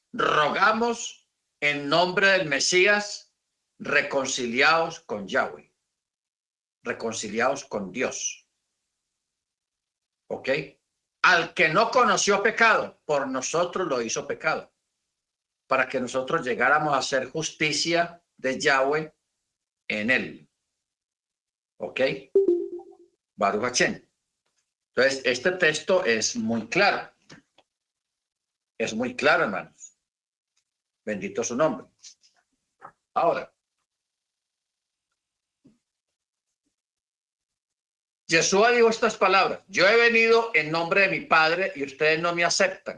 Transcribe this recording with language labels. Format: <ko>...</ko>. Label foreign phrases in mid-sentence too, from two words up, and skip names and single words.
<es>Rogamos en nombre del Mesías, reconciliados con Yahweh, reconciliados con Dios. ¿Ok? Al que no conoció pecado, por nosotros lo hizo pecado, para que nosotros llegáramos a hacer justicia de Yahweh en él.</es> <he>¿Ok? ברוך השם.</he> <es>Entonces, este texto es muy claro. Es muy claro, hermanos. Bendito su nombre. Ahora, Yeshua dijo estas palabras: yo he venido en nombre de mi Padre y ustedes no me aceptan.</es>